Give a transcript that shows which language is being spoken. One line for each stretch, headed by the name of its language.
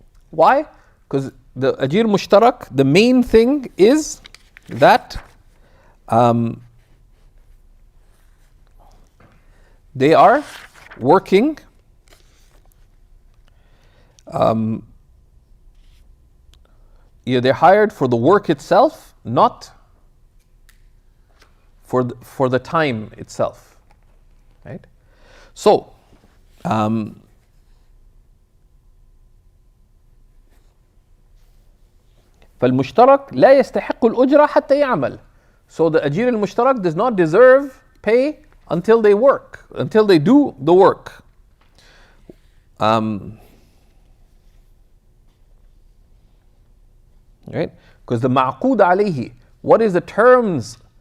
English: Why? Because the ajir mushtarak, the main thing is that they are working they're hired for the work itself, not for the time itself, right? So
Arabic: فالمشترك لا يستحق الأجرة حتى يعمل.
English: So the ajir al-mushtarak does not deserve pay until they work, until they do the work. Right? Because the ma'qud alayhi, what is the terms?